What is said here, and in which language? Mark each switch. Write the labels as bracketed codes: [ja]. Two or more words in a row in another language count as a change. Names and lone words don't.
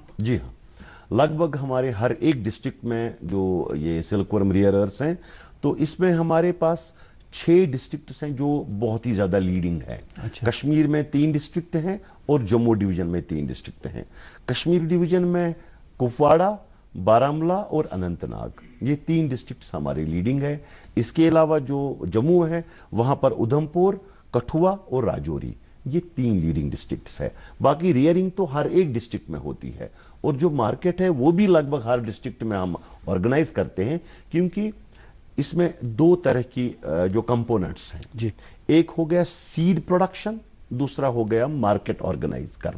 [ur] جی ہاں، لگ بھگ ہمارے ہر ایک ڈسٹرکٹ میں جو یہ [en] silk worm rearers [ur] ہیں تو اس میں ہمارے پاس 6 ڈسٹرکٹس ہیں جو بہت ہی زیادہ لیڈنگ ہے. اچھا. کشمیر میں 3 ڈسٹرکٹ ہیں اور جموں ڈویژن میں 3 ڈسٹرکٹ ہیں. کشمیر ڈویژن میں کپواڑہ، بارہمولہ اور اننت ناگ، یہ 3 ڈسٹرکٹس ہمارے لیڈنگ ہے. اس کے علاوہ جو جموں ہے وہاں پر ادھمپور، کٹھوا اور راجوری، یہ 3 [en] leading districts [ur] ہے. باقی ریئرنگ تو ہر ایک ڈسٹرکٹ میں ہوتی ہے، اور جو مارکیٹ ہے وہ بھی لگ بھگ ہر ڈسٹرکٹ میں ہم آرگنائز کرتے ہیں، کیونکہ اس میں 2 طرح کی جو کمپوننٹس ہیں. جی. ایک ہو گیا [en] seed production, [ur] دوسرا ہو گیا [en] market organise [ur] کرنا.